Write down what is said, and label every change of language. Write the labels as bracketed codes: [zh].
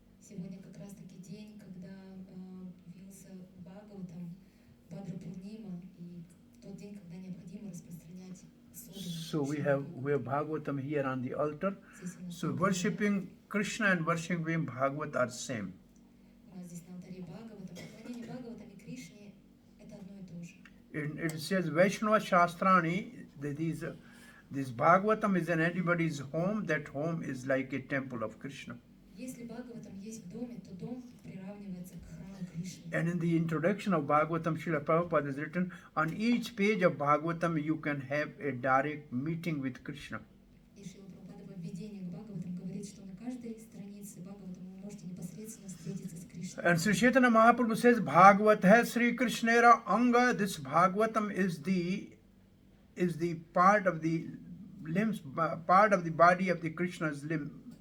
[ru] Сегодня как раз-таки день, когда вился Бхагаватам, Бхадра Пурнима, и тот день, когда необходимо распространять [en] So we [ru] особенно. [en] have Bhagavatam here on the altar. [ru] Здесь у нас [en] So [ru] на алтаре- [en] worshipping Krishna and worshipping Bhagavat are same. [ru] у нас здесь на алтаре Бхагавата. Поклонение Бхагаватам и Кришне – это одно и то же. [en] It says Vaishnava Shastrani, that this Bhagavatam is in anybody's home, that home is like a temple of Krishna. [ru] Если Бхагаватам есть в доме, то дом приравнивается к храму Кришны. [en] And in the introduction of Bhagavatam, Srila Prabhupada has written, on each page of Bhagavatam you can have a direct meeting with Krishna. [ru] И Шрила Прабхупада во введении к Бхагаватам говорит, что на каждой странице Бхагаватам вы можете непосредственно встретиться с Кришной. [en] And Sri Chaitanya Mahaprabhu says, [bn] Bhagavat hai Sri Krishnera Anga. [en] This Bhagavatam is the part of the limbs, part of the body of the Krishna's limb.